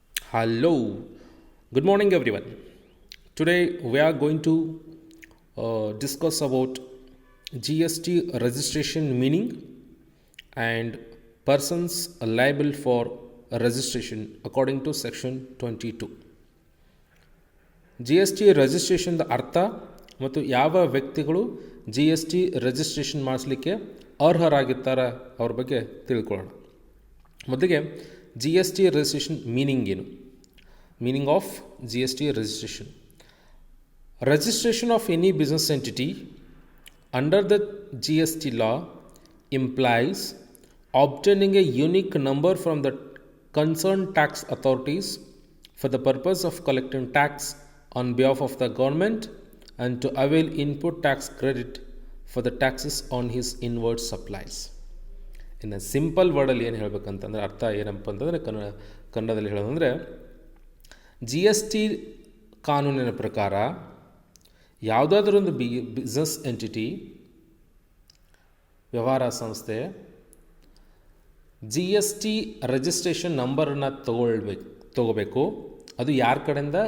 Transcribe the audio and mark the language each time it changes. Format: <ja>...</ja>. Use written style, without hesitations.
<en>Hello, good morning everyone. Today we are going to discuss about GST registration meaning and persons liable for registration according to section 22.</en> <kn>GST ರಿಜಿಸ್ಟ್ರೇಷನ್ದ ಅರ್ಥ ಮತ್ತು ಯಾವ ವ್ಯಕ್ತಿಗಳು GST registration ಮಾಡಿಸಲಿಕ್ಕೆ ಅರ್ಹರಾಗಿರ್ತಾರೆ ಅವ್ರ ಬಗ್ಗೆ ತಿಳ್ಕೊಳ್ಳೋಣ. ಮೊದಲಿಗೆ GST registration meaning ಏನು?</kn> <en>Meaning of GST registration: registration of any business entity under the GST law implies obtaining a unique number from the concerned tax authorities for the purpose of collecting tax on behalf of the government and to avail input tax credit for the taxes on his inward supplies.</en> <kn>ಇನ್ನು simple ವರ್ಡಲ್ಲಿ ಏನು ಹೇಳಬೇಕಂತಂದರೆ, ಅರ್ಥ ಏನಪ್ಪ ಅಂತಂದರೆ, ಕನ್ನಡದಲ್ಲಿ ಹೇಳೋದಂದರೆ, GST ಕಾನೂನಿನ ಪ್ರಕಾರ ಯಾವುದಾದ್ರೂ ಒಂದು ಬಿಸ್ನೆಸ್ ಎಂಟಿಟಿ, ವ್ಯವಹಾರ ಸಂಸ್ಥೆ GST ರಿಜಿಸ್ಟ್ರೇಷನ್ ನಂಬರನ್ನು ತಗೋಬೇಕು. ಅದು ಯಾರ ಕಡೆಯಿಂದ?</kn>